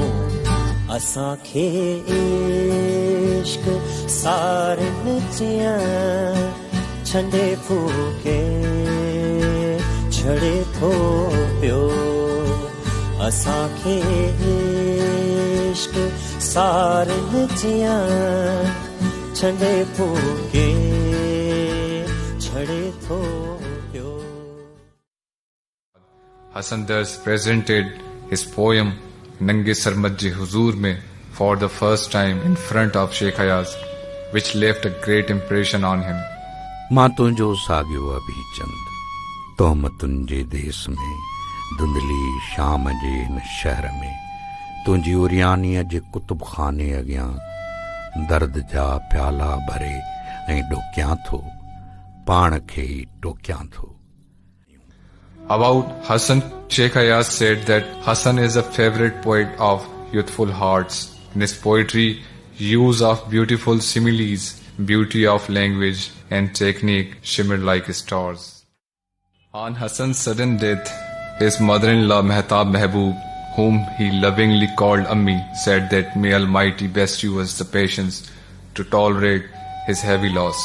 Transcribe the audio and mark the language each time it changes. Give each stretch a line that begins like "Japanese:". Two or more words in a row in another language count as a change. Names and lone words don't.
Sindhi: असांखे इश्क सारनि जीअं छंडे फूके छड़े थो पियो। असांखे इश्क सारनि जीअं छंडे फूके छड़े थो पियो।
English: Hasan Dars presented his poem Nange Sarmat Je Huzoor mein for the first time in front of Sheikh Ayaz, which left a great impression on him.
Sindhi: मां तुंहिंजो साॻियो अभी चंद तोहमतुनि जे देस में धुंधली शाम जे हिन शहर में तुंहिंजी उरियानीअ जे कुतुब खाने अॻियां दर्द जा प्याला भरे ऐं ॾोकियां थो पाण खे ई टोकियां थो.
English: About Hassan, Sheikh Ayaz said that Hassan is a favorite poet of youthful hearts. In his poetry, use of beautiful similes, beauty of language and technique shimmered like stars. On Hassan's sudden death, his mother-in-law Mehtab Mehboob, whom he lovingly called Ammi, said that may Almighty best you us the patience to tolerate his heavy loss.